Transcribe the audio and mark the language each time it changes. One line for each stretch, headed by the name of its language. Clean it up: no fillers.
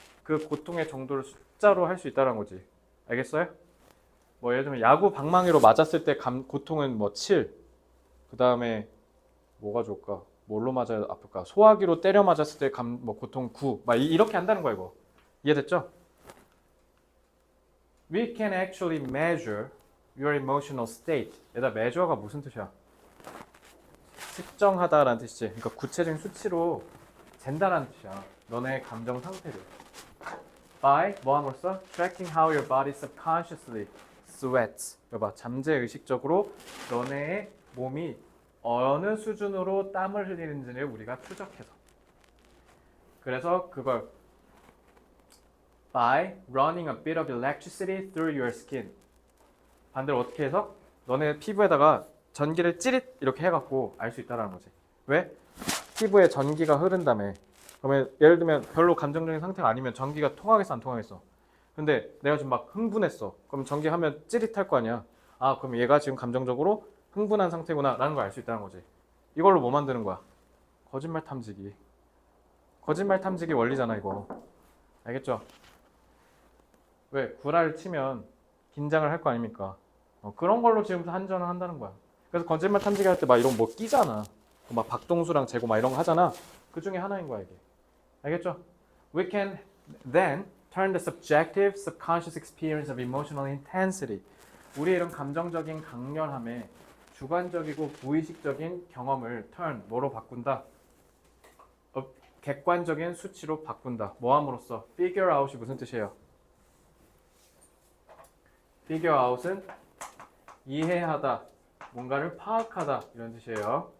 Korean: 그 고통의 정도를 숫자로 할 수 있다는 거지. 알겠어요? 뭐 예를 들면 야구 방망이로 맞았을 때 고통은 7. 그 다음에 뭐가 좋을까? 뭘로 맞아야 아플까? 소화기로 때려 맞았을 때 고통 9. 막 이렇게 한다는 거야 이거. 이해됐죠?
English: We can actually measure your emotional state.
Korean: 얘들아, measure가 무슨 뜻이야? 측정하다라는 뜻이지. 그러니까 구체적인 수치로 잰다라는 뜻이야. 너네 감정 상태를. By 뭐 함으로써?
English: Tracking how your body subconsciously sweats.
Korean: 여봐, 잠재의식적으로 너네의 몸이 어느 수준으로 땀을 흘리는지를 우리가 추적해서. 그래서 그걸
English: by running a bit of electricity through your skin.
Korean: 반대로 어떻게 해서? 너네 피부에다가 전기를 찌릿 이렇게 해갖고 알 수 있다는 거지. 왜? 피부에 전기가 흐른다며. 그러면 예를 들면 별로 감정적인 상태가 아니면 전기가 통하겠어 안 통하겠어? 근데 내가 좀 막 흥분했어. 그럼 전기 하면 찌릿할 거 아니야. 아, 그럼 얘가 지금 감정적으로 흥분한 상태구나 라는 걸 알 수 있다는 거지. 이걸로 뭐 만드는 거야? 거짓말 탐지기. 거짓말 탐지기 원리잖아, 이거. 알겠죠? 왜? 구라를 치면 긴장을 할 거 아닙니까? 그런 걸로 지금 한전을 한다는 거야. 그래서 거짓말 탐지기 할 때 막 이런 뭐 끼잖아. 막 박동수랑 재고 막 이런 거 하잖아. 그 중에 하나인 거야, 이게. 알겠죠?
English: We can then turn the subjective, subconscious experience of emotional intensity.
Korean: 우리의 이런 감정적인 강렬함에 주관적이고 무의식적인 경험을 turn, 뭐로 바꾼다? 객관적인 수치로 바꾼다. 뭐함으로써? figure out이 무슨 뜻이에요? figure out은 이해하다, 뭔가를 파악하다 이런 뜻이에요.